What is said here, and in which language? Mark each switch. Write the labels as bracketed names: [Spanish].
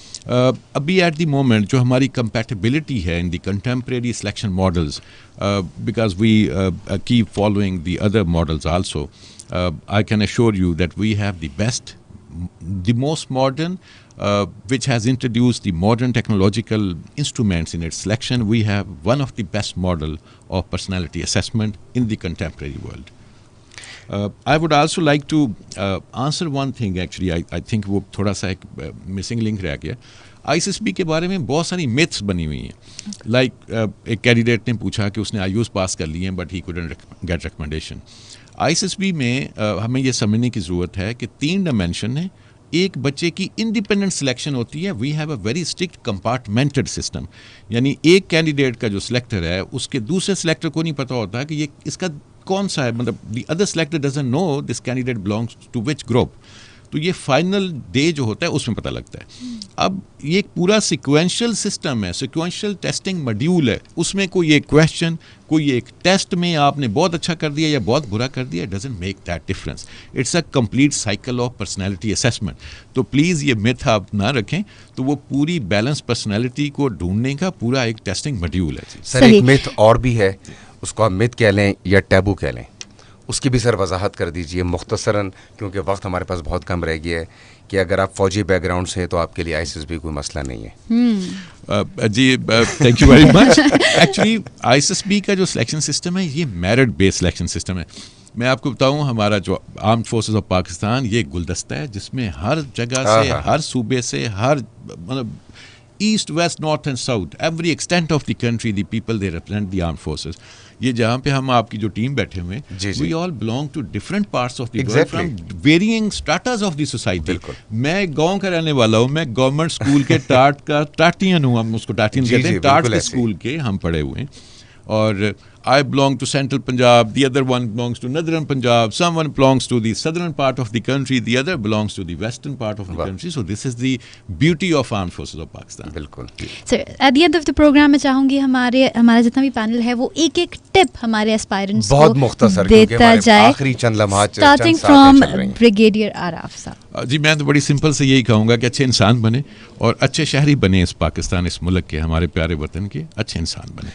[English] ابھی at the moment [Urdu] جو ہماری کمپیٹیبلٹی ہے [English] In the contemporary selection models, because we keep following the other models also, I can assure you that we have the best, the most modern, which has introduced the modern technological instruments in its selection. We have one of the best model of personality assessment in the contemporary world. I would also like to answer one thing actually. [Urdu] I think وہ تھوڑا سا ایک missing link رہ گیا. ISSB کے بارے میں بہت ساری myths بنی ہوئی ہیں. لائک ایک کینڈیڈیٹ نے پوچھا کہ اس نے IUs پاس کر لی ہیں but [English] he couldn't get recommendation. [Urdu] ISSB میں ہمیں یہ سمجھنے کی ضرورت ہے کہ 3 ڈائمینشن ہیں. ایک بچے کی انڈیپینڈنٹ سلیکشن ہوتی ہے. [English] we have a very strict compartmented system, [Urdu] یعنی ایک کینڈیڈیٹ کا جو سلیکٹر ہے اس کے دوسرے سلیکٹر کو نہیں پتہ ہوتا کہ یہ اس کا کون سا ہے, مطلب [English] The other selector doesn't know this candidate belongs to which group. [Urdu] تو یہ فائنل ڈے جو ہوتا ہے اس میں پتہ لگتا ہے. اب یہ ایک پورا سیکوینشل سسٹم ہے, سیکوینشل ٹیسٹنگ ماڈیول ہے. اس میں کوئی ایک کویشچن, کوئی ایک ٹیسٹ میں آپ نے بہت اچھا کر دیا یا بہت برا کر دیا, [English] Doesn't make that difference. It's a complete cycle of personality assessment. [Urdu] تو پلیز یہ میتھ آپ نہ رکھیں. تو وہ پوری بیلنس پرسنالٹی کو ڈھونڈنے کا پورا ایک ٹیسٹنگ ماڈیول ہے. سر ایک میتھ اور بھی ہے, اس کو آپ میتھ کہہ لیں یا ٹیبو کہہ لیں, اس کی بھی سر وضاحت کر دیجئے مختصراً, کیونکہ وقت ہمارے پاس بہت کم رہ گیا ہے, کہ اگر آپ فوجی بیک گراؤنڈ سے ہیں تو آپ کے لیے ISSB کوئی مسئلہ نہیں ہے. [English] جی thank you very much. [Urdu] Actually ISSB کا جو سلیکشن سسٹم ہے یہ میرٹ بیس سلیکشن سسٹم ہے. میں آپ کو بتاؤں, ہمارا جو آرمڈ فورسز آف پاکستان یہ ایک گلدستہ ہے جس میں ہر جگہ سے, ہر صوبے سے, ہر مطلب east west north and south, [English] Every extent of the country the people they represent the armed forces. [Urdu] یہ جہاں پہ ہم آپ کی جو ٹیم بیٹھے ہوئے ہیں, [English] We all belong to different parts of the world from varying stratas of the society. [Urdu] میں گاؤں کا رہنے والا ہوں, میں گورنمنٹ اسکول کے ٹاٹین ہوں, ہم اس کو ٹاٹین کہتے ہیں, ٹاٹ کے اسکول کے ہم پڑھے ہوئے ہیں. [English] اور I belong to central Punjab, the other one belongs to northern Punjab, someone belongs to the southern part of the country, the other belongs to the western part of the country. So this is the beauty of armed forces of Pakistan. [Urdu] بالکل. [English] Sir, at the end of the program [Urdu] میں چاہوں گی ہمارا جتنا بھی panel ہے وہ ایک ایک ٹپ ہمارے اسپائرنٹس بہت مختصر, کیونکہ ہمارے آخری چند لمحات اسٹارٹنگ فرام بریگیڈیئر آراف صاحب. جی میں تو بڑی سمپل سے یہی کہوں گا کہ اچھے انسان بنے اور اچھے شہری بنے, اس پاکستان, اس ملک کے, ہمارے پیارے وطن کے اچھے انسان بنے.